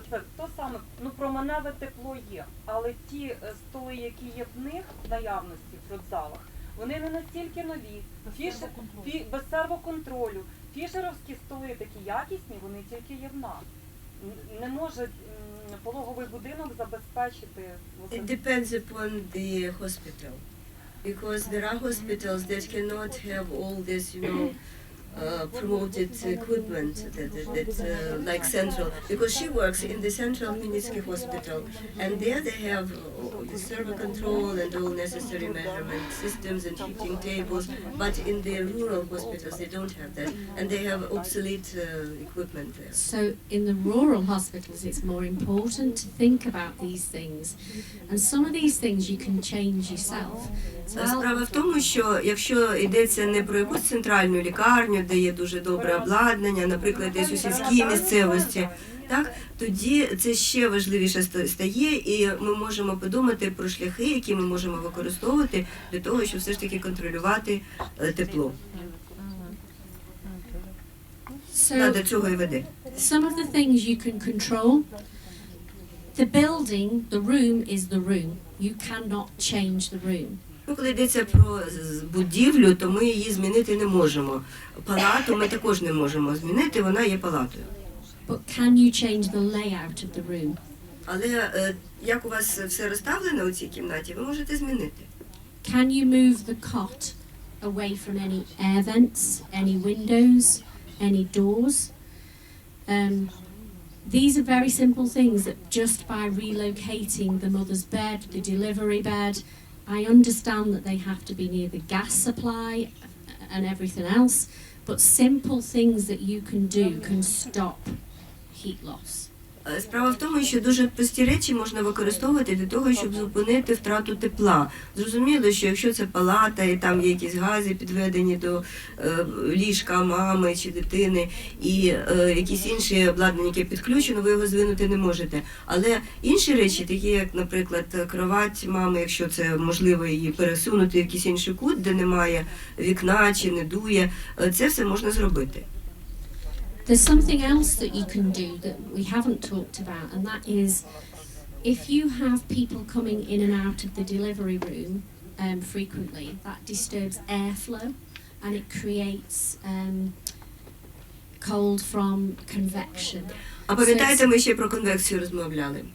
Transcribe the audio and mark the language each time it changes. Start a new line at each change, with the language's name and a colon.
Ukrainian: Оце то саме, ну променеве тепло є, але ті столи, які є в них в наявності в родзалах, вони не настільки нові, без сервоконтролю. Фішеровські столи такі якісні, вони тільки є в нас. Не може пологовий будинок забезпечити.
English: It depends upon the hospital, because there are hospitals that cannot have all this, you know, promoted equipment that like central, because she works in the central Khmelnytsky hospital, and there they have the server control and all necessary measurement systems and heating tables, but in the rural hospitals they don't have that, and they have obsolete equipment there. So in the rural hospitals it's more important to think about these things, and some of these things you can change yourself.
Ukrainian: Справа в тому, що якщо йдеться не про якусь центральну лікарню, де є дуже добре обладнання, наприклад, десь у сільській місцевості, так, тоді це ще важливіше стає, і ми можемо подумати про шляхи, які ми можемо використовувати для того, щоб все ж таки контролювати тепло. До цього і веде.
English: Some of the things you can control. The building, the room is the room. You cannot change the room.
Ukrainian: Коли йдеться про будівлю, то ми її змінити не можемо. Палату ми також не можемо змінити, вона є палатою.
English: But can you change the layout of the room?
Ukrainian: Але як у вас все розставлено у цій кімнаті, ви можете змінити.
English: Can you move the cot away from any air vents, any windows, any doors? These are very simple things that just by relocating the mother's bed, the delivery bed, I understand that they have to be near the gas supply and everything else, but simple things that you can do can stop heat loss.
Ukrainian: Справа в тому, що дуже прості речі можна використовувати для того, щоб зупинити втрату тепла. Зрозуміло, що якщо це палата і там є якісь гази підведені до ліжка мами чи дитини і якісь інші обладнання, яке підключено, ви його звинути не можете. Але інші речі, такі як, наприклад, кровать мами, якщо це можливо її пересунути в якийсь інший кут, де немає вікна чи не дує, це все можна зробити.
English: There's something else that you can do that we haven't talked about, and that is if you have people coming in and out of the delivery room frequently, that disturbs airflow and it creates cold from convection.
Ukrainian: А пам'ятаєте, ми ще про конвекцію розмовляли?